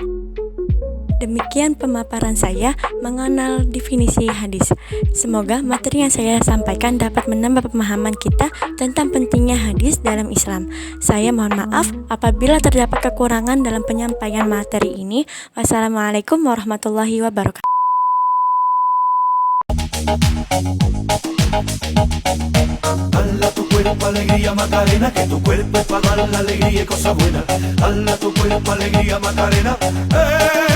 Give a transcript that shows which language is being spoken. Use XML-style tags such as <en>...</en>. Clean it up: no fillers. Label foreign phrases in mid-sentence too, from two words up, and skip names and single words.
<id>Demikian pemaparan saya mengenal definisi hadis. Semoga materi yang saya sampaikan dapat menambah pemahaman kita tentang pentingnya hadis dalam Islam. Saya mohon maaf apabila terdapat kekurangan dalam penyampaian materi ini.</id> <ar>والسلام عليكم ورحمة الله وبركاته.</ar> <es>Dala tu cuerpo alegría Macarena, que tu cuerpo es para dar la alegría y cosas buenas. Dala tu cuerpo alegría Macarena,</es>